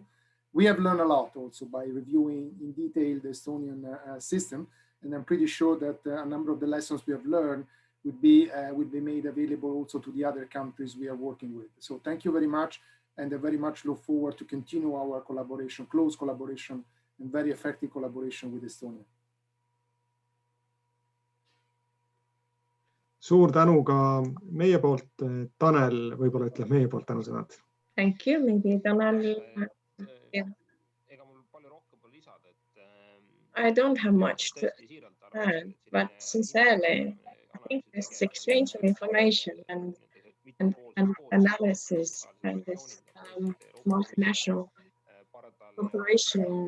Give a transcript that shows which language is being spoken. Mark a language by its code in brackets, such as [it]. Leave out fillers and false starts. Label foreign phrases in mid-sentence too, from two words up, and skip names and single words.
[en] We have learned a lot also by reviewing in detail the Estonian system, and I'm pretty sure that a number of the lessons we have learned would be made available also to the other countries we are working with. So thank you very much, and I very much look forward to continue our collaboration, close collaboration, and very effective collaboration with Estonia. [et] Suur tänu ka meie poolt. Tanel võib-olla ütleb meie poolt tänusõnad. [en] Thank you. Maybe Tanel. I don't have much to add, but sincerely, I think this exchange of information and analysis and this multinational cooperation,